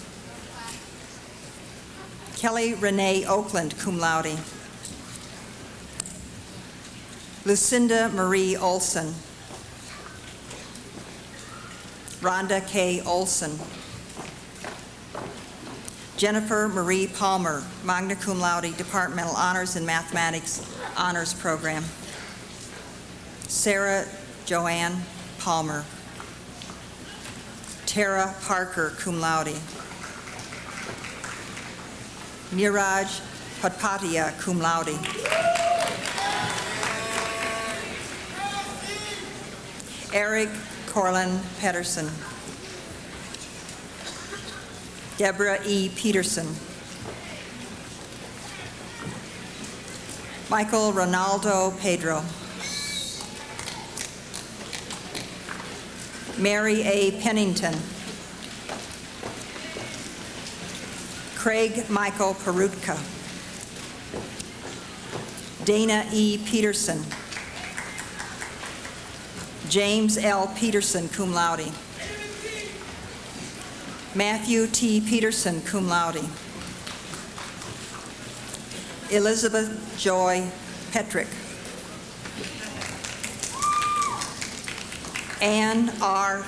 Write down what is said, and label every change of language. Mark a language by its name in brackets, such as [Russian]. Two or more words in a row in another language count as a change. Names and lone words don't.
[English] Kelly Renee Oakland, [Latin] cum laude. [English] Lucinda Marie Olson. Rhonda K. Olson. Jennifer Marie Palmer, [Latin] magna cum laude, [English] Departmental Honors in Mathematics Honors Program. Sarah Joanne Palmer. Tara Parker, [Latin] cum laude. [English] Niraj Patpatia, [Latin] cum laude. [English] Eric Corlin Pedersen. Deborah E. Peterson. Michael Ronaldo Pedro. Mary A. Pennington. Craig Michael Perutka. Dana E. Peterson. James L. Peterson, [Latin] cum laude. [English] Matthew T. Peterson, [Latin] cum laude. [English] Elizabeth Joy Petrick. Ann R.